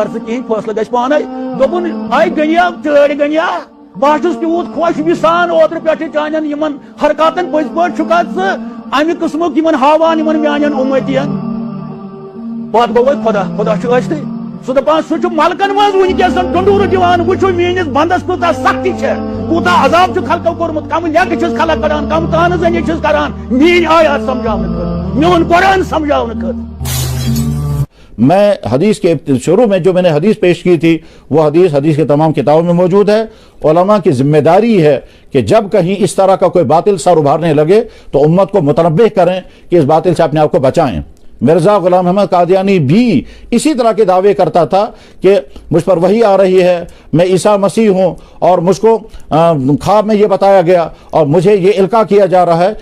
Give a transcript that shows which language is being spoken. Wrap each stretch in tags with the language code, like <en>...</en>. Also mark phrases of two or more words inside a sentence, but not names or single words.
<ks>ژٕ کِہیٖنۍ فٲصلہٕ گژھِ پانے دوٚپُن آے گٔنیا چٲڑۍ گٔنیا بہٕ چھُس تیوٗت خۄش وِسان اوترٕ پٮ۪ٹھٕ چانٮ۪ن یِمن حرکاتن پٔزۍ پٲٹھۍ چھُکھا ژٕ امہِ قٕسمُک یِمن ہاوان یِمن میانٮ۪ن اُمتین پتہٕ گوٚو وۄنۍ خۄدا چھُ ٲسۍتھٕے سُہ دپان سُہ چھُ ملکن منٛز وٕنکیٚس ڈُنڈوٗرٕ دِوان وٕچھو میٲنِس بنٛدس کوٗتاہ سختی چھےٚ کوٗتاہ عذاب چھُ خلقو کوٚرمُت کم لیٚکہٕ چھِس خلق کران کم تانہٕ زٔنی چھِس کران میٲنۍ آیات سمجھاونہٕ خٲطرٕ میون قرآن سمجھاونہٕ خٲطرٕ</ks> <ur>میں حدیث کے شروع میں جو میں نے حدیث پیش کی تھی وہ حدیث کے تمام کتابوں میں موجود ہے. علماء کی ذمہ داری ہے کہ جب کہیں اس طرح کا کوئی باطل سر ابھارنے لگے تو امت کو متنبہ کریں کہ اس باطل سے اپنے آپ کو بچائیں. مرزا غلام احمد قادیانی بھی اسی طرح کے دعوے کرتا تھا کہ مجھ پر وحی آ رہی ہے, میں عیسیٰ مسیح ہوں اور مجھ کو خواب میں یہ بتایا گیا اور مجھے یہ القاء کیا جا رہا ہے.</ur>